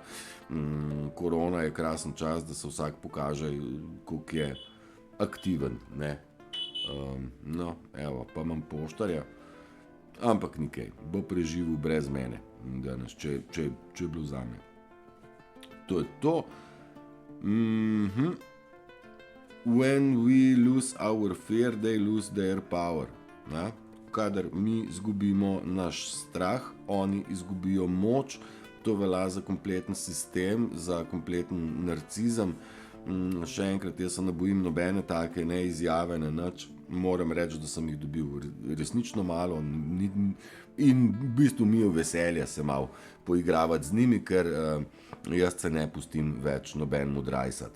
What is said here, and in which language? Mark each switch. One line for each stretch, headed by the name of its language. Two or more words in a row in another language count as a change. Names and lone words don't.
Slovenian: Korona je krasen čas, da se vsak pokaže, koliko je aktiven, ne. No, evo, pa imam poštarja, ampak nikaj, bo preživel brez mene danes, če je bilo zame. To je to.
English: When we lose our fear, they lose their power.
Slovenian: Kadar mi izgubimo naš strah, oni izgubijo moč. To velja za kompleten sistem, za kompleten narcizem. Še enkrat, jaz se ne bojim nobene take ne izjave, ne nič. Moram reči, da sem jih dobil resnično malo in v bistvu mi je veselje se malo poigravati z njimi, ker jaz se ne pustim več nobenemu drajsati.